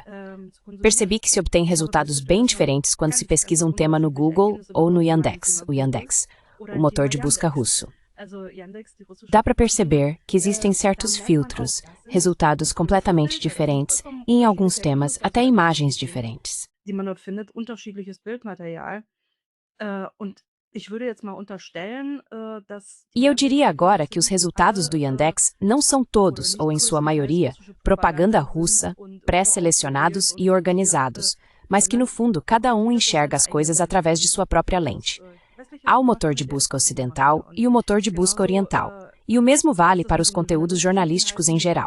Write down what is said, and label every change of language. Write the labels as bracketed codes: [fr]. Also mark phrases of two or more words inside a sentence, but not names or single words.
[pt] Percebi que se obtém resultados bem diferentes quando se pesquisa um tema no Google ou no Yandex, o Yandex, o motor de busca russo. Dá para perceber que existem certos filtros, resultados completamente diferentes e, em alguns temas, até imagens diferentes. [de] Die man dort findet, unterschiedliches Bildmaterial. Und ich würde jetzt mal unterstellen, dass [pt] E eu diria agora que os resultados do Yandex não são todos, ou em sua maioria, propaganda russa, pré-selecionados e organizados, mas que no fundo cada um enxerga as coisas através de sua própria lente. Há o motor de busca ocidental e o motor de busca oriental, e o mesmo vale para os conteúdos jornalísticos em geral.